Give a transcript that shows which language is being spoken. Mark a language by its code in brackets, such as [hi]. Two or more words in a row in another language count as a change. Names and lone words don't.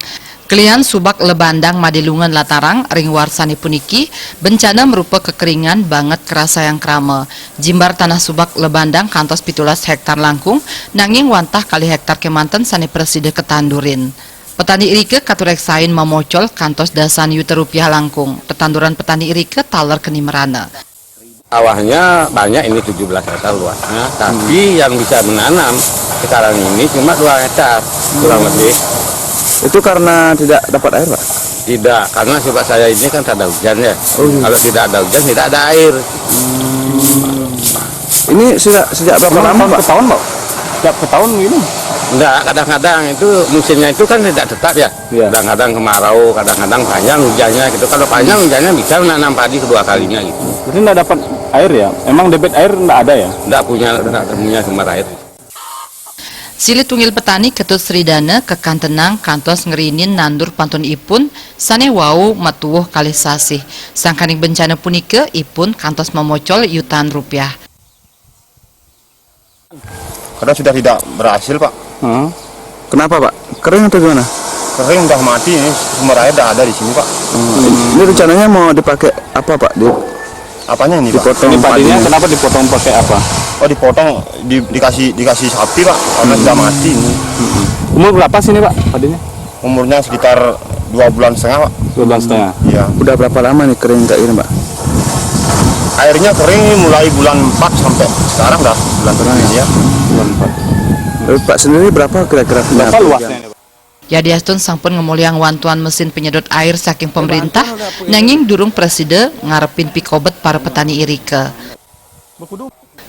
[ban] Kelian subak lebandang madilungan latarang ring warsani puniki bencana merupa kekeringan banget kerasa yang krama. Jimbar tanah subak lebandang kantos 17 hektar langkung nanging wantah kali hektar kemanten sane preside ketandurin. Petani irike katurek sain memocol kantos dasan yuta rupiah langkung. Tetanduran petani irike taler keni merana. [id] Awalnya banyak ini 17 hektar luasnya, tapi yang bisa menanam sekarang ini cuma 2 hektar kurang lebih. Itu karena tidak dapat air, Pak? Tidak, karena sebab saya ini kan tak ada hujan ya. Kalau tidak ada hujan tidak ada air. Ini sejak berapa lama, Pak? Tahun, Pak? Setiap tahun ini? Enggak, kadang-kadang itu musimnya itu kan tidak tetap ya. Iya. Kadang-kadang kemarau, kadang-kadang panjang hujannya gitu. Kalau panjang hujannya bisa menanam padi kedua kalinya gitu. Jadi nggak dapat air ya? Emang debit air nggak ada ya? Enggak punya sumber air. [ban] Sili tunggil petani Ketut Sridana kekantenang kantos ngerinin nandur pantun ipun sane wau matuwuh kalih sasih. Sangkaning bencana punike ipun kantos memocol yutaan rupiah. [id] Karena sudah tidak berhasil, Pak. Kenapa, Pak? Kering atau gimana? Kering udah mati ini, sumber air udah ada di sini, Pak. Ini rencananya mau dipakai apa, Pak? Apanya ini, Pak? Dipotong Ini padinya padinya. kenapa dipotong pakai apa? Oh, dipotong, dikasih sapi, Pak. Karena sudah mati ini. Umur berapa sih ini, Pak, padinya? Umurnya sekitar 2,5 bulan, Pak. 2 bulan setengah. Iya. Udah berapa lama nih kering kayak gini, Pak? Airnya kering ini mulai bulan 4 sampai sekarang dah bulan ini ya. Bulan 4. Pak sendiri berapa kira-kira punya? Berapa luasnya ini, Pak? [ban] Yadiastun sampun ngemuliang wantuan [id] mesin penyedot air [ban] saking pemerintah, nanging durung preside ngarepin pikobet para petani irike.